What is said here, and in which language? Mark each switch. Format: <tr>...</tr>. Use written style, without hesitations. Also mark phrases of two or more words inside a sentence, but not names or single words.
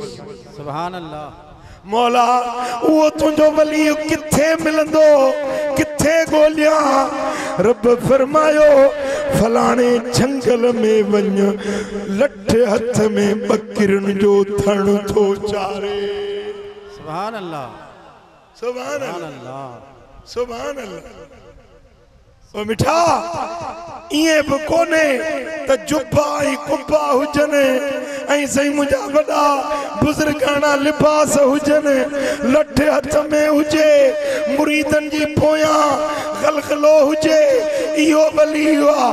<ar>سبحان الله.</ar> <sd>मौला उहो तुंहिंजो वली किथे मिलंदो, किथे ॻोल्हियां? रब फरमायो फलाणे झंगल में वञ, लठ हथ में बकरियुनि जो थण थो चारे।</sd> <ar>سبحان الله सुभान सुभान अल्लाह अल्लाह سبحان الله.</ar> <sd>ओ मिठा इएं बि कोन्हे त जुब्बा ऐं कुब्बा हुजनि ऐं साईं मुंहिंजा वॾा बुज़ुर्गाना लिबास हुजनि, लठ हथ में हुजे, मुरीदनि जी पोयां गलगलो हुजे, इहो वली आहे।</sd>